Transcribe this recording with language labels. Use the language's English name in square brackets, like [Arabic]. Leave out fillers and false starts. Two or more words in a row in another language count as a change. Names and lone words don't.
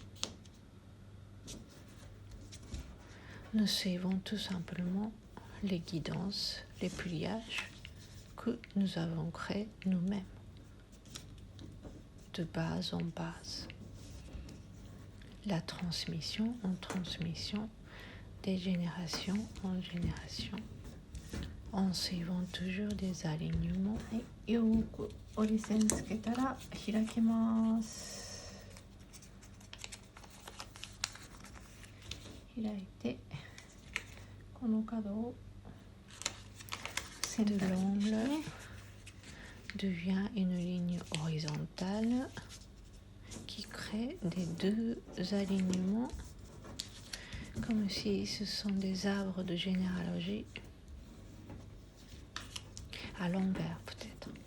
[French] Nous suivons tout simplement les guidances, les pliages que nous avons créés nous-mêmes, de base en base. La transmission en transmission, des générations en génération, en suivant toujours des alignements. [Japanese] よく折り線つけたら開きます。開いてこの角を [French] De l'angle devient une ligne horizontale qui crée des deux alignements, comme si ce sont des arbres de généalogie à l'envers peut-être.